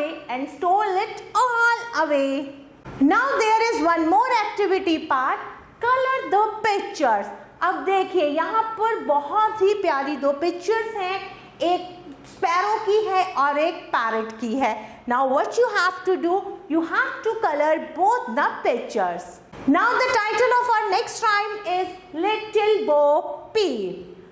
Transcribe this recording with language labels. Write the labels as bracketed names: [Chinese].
[English] And stole it all away. Now there is one more activity part. Color the pictures. [Hindi] अब देखिए यहाँ पर बहुत ही प्यारी दो पिक्चर्स हैं. एक स्पैरो की है और एक पैरेट की है. [English] Now what you have to do? You have to color both the pictures. Now the title of our next rhyme is Little Bo Peep.